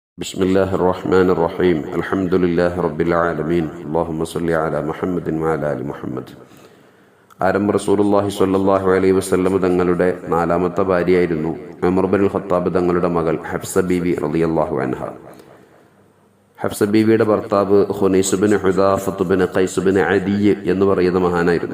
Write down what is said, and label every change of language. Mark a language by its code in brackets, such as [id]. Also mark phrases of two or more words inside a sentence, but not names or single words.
[ar] بسم الله الرحمن الرحيم الحمد لله رب العالمين اللهم صل على محمد وعلى آل محمد. [ml] ആരംഭ [ar] رسول الله صلى الله عليه وسلم [ml] തങ്ങളുടെ നാലാമത്തെ ഭാര്യയായിരുന്നു ഉമർ ഇബ്നുൽ ഖത്താബ് തങ്ങളുടെ മകൾ ഹഫ്സ ബീവി [ar] رضي الله عنها. [ml] ഹഫ്സ ബീവിയുടെ ഭർത്താവ് ഖുനൈസ് ഇബ്നു ഹുദാഫത്ത് ഇബ്നു ഖൈസ് ഇബ്നു അദി എന്ന് പറയുന്ന മഹാനായിരുന്നു.